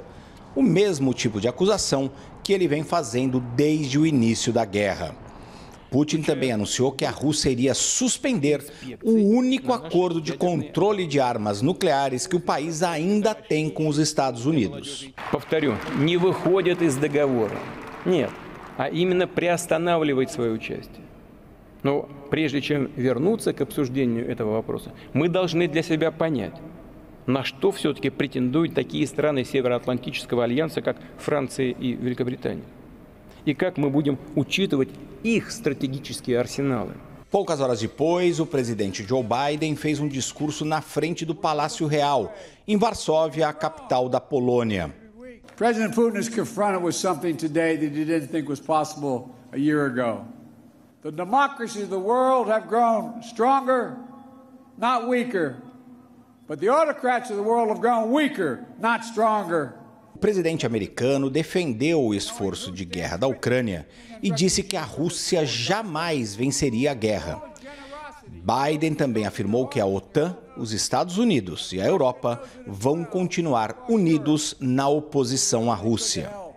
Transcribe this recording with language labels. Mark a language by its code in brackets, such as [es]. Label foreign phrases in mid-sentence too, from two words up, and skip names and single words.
[pt] O mesmo tipo de acusação que ele vem fazendo desde o início da guerra. Putin também anunciou que a Rússia iria suspender o único acordo de controle de armas nucleares que o país ainda tem com os Estados Unidos. [ru] Повторю, не выходит из договора. Нет, а именно приостанавливает свое участие. Но прежде чем вернуться к обсуждению этого вопроса, мы должны для себя понять, на что все-таки претендуют такие страны Североатлантического альянса, как Франция и Великобритания. E как мы будем учитывать их стратегические арсеналы. [pt] Poucas horas depois, o presidente Joe Biden fez um discurso na frente do Palácio Real, em Varsóvia, a capital da Polônia. [en] President Putin is confronted with something today that he didn't think was possible a year ago. The democracies of the world have grown stronger, not weaker. But the autocrats of the world have grown weaker, not stronger. [pt] O presidente americano defendeu o esforço de guerra da Ucrânia e disse que a Rússia jamais venceria a guerra. Biden também afirmou que a OTAN, os Estados Unidos e a Europa vão continuar unidos na oposição à Rússia.